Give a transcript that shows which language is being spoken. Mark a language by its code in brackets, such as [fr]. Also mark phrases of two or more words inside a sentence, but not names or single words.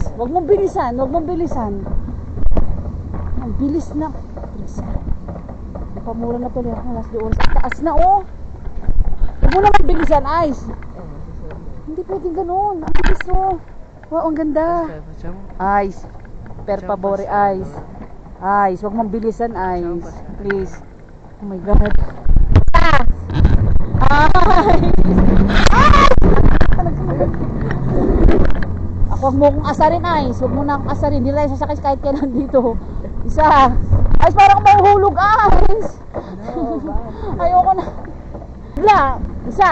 [tl] Huwag mong bilisan. Ang bilis na. Bilisan. Napamura na pala ako. Last 2 oras. Ang taas na, oh. Huwag mo naman bilisan, Ice. Hindi pwedeng ganun. Ang bilis, oh. Wow, ang ganda. Ice. [it] Per favore, [tl] Ice. Ice, huwag mong bilisan, Ice. [en] Please. Oh my God. [tl] Ako, huwag mo akong asarin, Ice. Huwag mo na akong asarin. Hindi na tayo sasakay kahit kailan dito. Isa. Ice, parang mahuhulog, Ice. Ayoko na. Wala. Isa.